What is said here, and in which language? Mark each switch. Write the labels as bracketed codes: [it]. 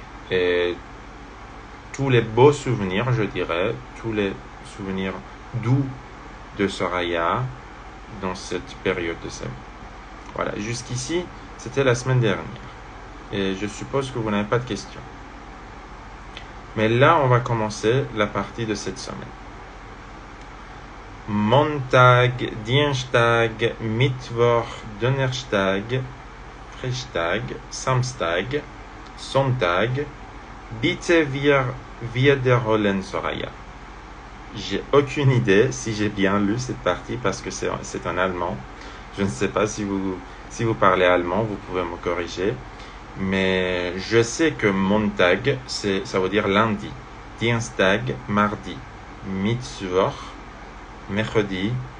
[fr] Et tous les beaux souvenirs, je dirais, tous les souvenirs doux de Soraya dans cette période de sa vie. Voilà, jusqu'ici, c'était la semaine dernière. Et je suppose que vous n'avez pas de questions. Mais là, on va commencer la partie de cette semaine. [de] Montag, Dienstag, Mittwoch, Donnerstag, Freitag, Samstag, Sonntag, bitte wir wiederholen Soraya. [fr] J'ai aucune idée si j'ai bien lu cette partie parce que c'est en allemand. Je ne sais pas si vous parlez allemand, vous pouvez me corriger. Mais je sais que Montag, ça veut dire lundi. Dienstag, mardi. Mittwoch, mercredi.